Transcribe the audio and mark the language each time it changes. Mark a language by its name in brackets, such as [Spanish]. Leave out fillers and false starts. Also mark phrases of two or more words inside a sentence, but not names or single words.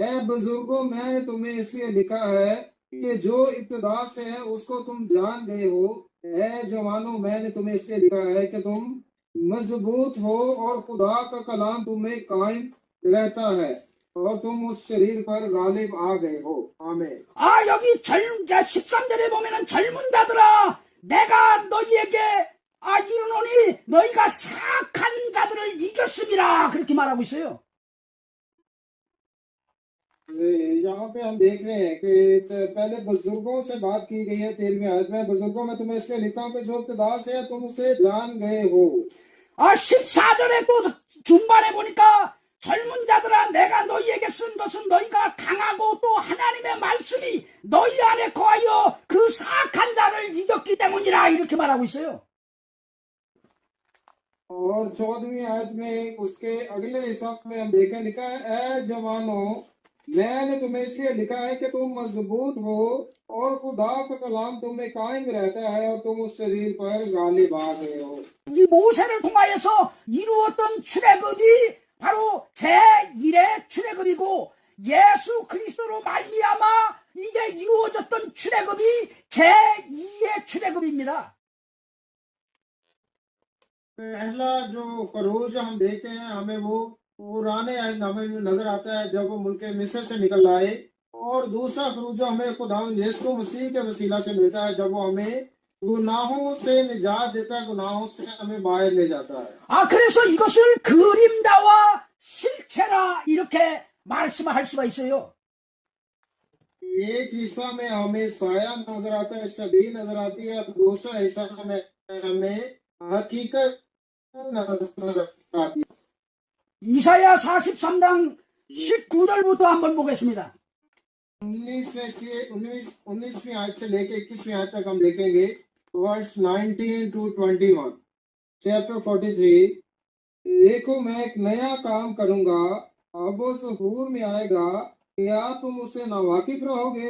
[Urdu] اے بزرگو، میں نے تمہیں اس لیے لکھا ہے کہ جو ابتدا سے ہے اس کو تم جان گئے ہو. اے جوانو، میں نے تمہیں اس لیے لکھا ہے کہ تم مضبوط ہو اور خدا کا کلام تمہیں قائم رہتا ہے اور تم اس شریر پر غالب آ گئے ہو. آمین. [Korean] 여기 13절에 보면은 젊은 자들아, 내가 너희에게 이르노니 너희가 사악한 자들을 이겼음이라 그렇게 말하고 있어요. [Urdu] یہاں پہ ہم دیکھ رہے ہیں کہ پہلے بزرگوں سے بات کی گئی ہے. 13ویں آیت میں، بزرگوں میں تمہیں اس لیے لکھتا ہوں کہ جو ابتدا سے ہے تم اسے جان گئے ہو. [Korean] 14절에 또 중반에 보니까 젊은 자들아, 내가 너희에게 쓴 것은 너희가 강하고 또 하나님의 말씀이 너희 안에 거하여 그 사악한 자를 이겼기 때문이라 이렇게 말하고 있어요. [Urdu] اور 14ویں آیت میں اس کے اگلے حصے میں ہم دیکھیں، لکھا ہے، اے جوانو، میں نے تمہیں اس لیے لکھا ہے کہ تم مضبوط ہو اور خدا کا کلام تم میں قائم رہتا ہے اور تم اس شریر پر غالب آ گئے ہو. [Korean] 이 모세를 통하여서 이루었던 출애굽이 바로 제1의 출애굽이고 예수 그리스도로 말미암아 이제 이루어졌던 출애굽이 제2의 출애굽입니다. [Urdu] پہلا جو فروز ہم دیکھتے ہیں، ہمیں وہ پرانے ہمیں نظر آتا ہے جب وہ ملک مصر سے نکل آئے، اور دوسرا فروز ہمیں خدا یسوع مسیح کے وسیلہ سے ملتا ہے جب وہ ہمیں گناہوں سے نجات دیتا ہے، گناہوں سے ہمیں باہر لے جاتا ہے. [Korean] 그래서 이것을 그림자와 실체라 이렇게 말씀할 수가 있어요. [Urdu] ایک حصہ میں ہمیں سایہ نظر آتا ہے، چھوی نظر آتی ہے، دوسرا حصہ میں ہمیں حقیقت نظر آتی ہے. [Korean] 이사야 43장 19절부터 한번 보겠습니다. [Urdu] 19ویں آیت سے لے کے 21ویں آیت تک ہم دیکھیں گے. [English] verse 19 to 21, chapter 43. [Urdu] دیکھو، میں ایک نیا کام کروں گا، اب اس ہور میں آئے گا، کیا تم اس سے ناواقف رہو گے?